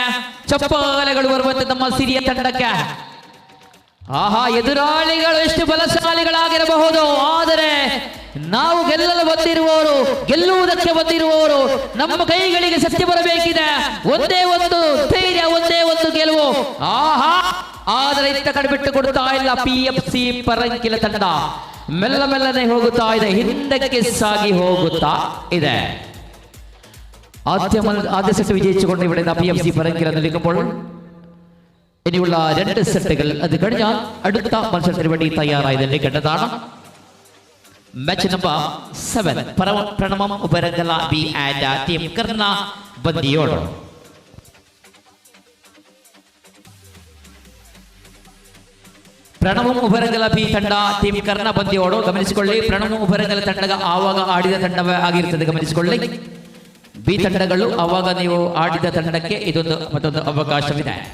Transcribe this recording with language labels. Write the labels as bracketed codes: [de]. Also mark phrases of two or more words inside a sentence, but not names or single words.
[kn] ಚಪ್ಪಾಳೆಗಳು ಬರುವಂತೆ ನಮ್ಮ ಸಿರಿಯ ತಂಡಕ್ಕೆ. ಆಹಾ, ಎದುರಾಳಿಗಳು ಎಷ್ಟು ಬಲಶಾಲಿಗಳಾಗಿರಬಹುದು, ಆದರೆ ನಾವು ಗೆಲ್ಲಲು ಬಂದಿರುವವರು, ಗೆಲ್ಲುವುದಕ್ಕೆ ಬಂದಿರುವವರು, ನಮ್ಮ ಕೈಗಳಿಗೆ ಸತ್ಯ ಬರಬೇಕಿದೆ. ಒಂದೇ ಒಂದು ಧೈರ್ಯ, ಒಂದೇ ಒಂದು ಗೆಲುವು. ಆಹಾ, ಆದರೆ ಇತ್ತ ಕಡೆ ಬಿಟ್ಟು ಕೊಡ್ತಾ ಇಲ್ಲ PFC ಪರಂಕಿಲ ತಂಡ. ಮೆಲ್ಲ ಮೆಲ್ಲನೆ ಹೋಗುತ್ತಾ ಇದೆ, ಹಿಂದಕ್ಕೆ ಸಾಗಿ ಹೋಗುತ್ತಾ ಇದೆ. [ml] ആദ്യ സെറ്റ് വിജയിച്ചുകൊണ്ട് ഇവിടെ PFC പരങ്കില നിൽക്കുമ്പോൾ ഇനിയുള്ള 2 സെറ്റുകൾ അത് കഴിഞ്ഞാൽ അടുത്ത മത്സരത്തിന് വേണ്ടി തയ്യാറായതിന്റെ ഘട്ടത്താണ്. [en] match number [ml] 7 പ്രണമം ഉപരംഗല ബി ആൻഡ് ടീം കർണ ബന്ദിയോട്. [kn] ಪ್ರಣವ ಉಬರಂಗಲ ಬಿ ತಂಡ ಟೀಮ್ ಕರ್ಣ ಬಂದಿಯೋಡು ಗಮನಿಸಿಕೊಳ್ಳಿ. ಪ್ರಣವ ಉಬರಂಗಲ ತಂಡ ಆವಾಗ ಆಡಿದ ತಂಡವೇ ಆಗಿರುತ್ತದೆ, ಗಮನಿಸಿಕೊಳ್ಳಿ. ಬಿ ತಂಡಗಳು ಆವಾಗ ನೀವು ಆಡಿದ ತಂಡಕ್ಕೆ ಇದೊಂದು ಮತ್ತೊಂದು ಅವಕಾಶವಿದೆ.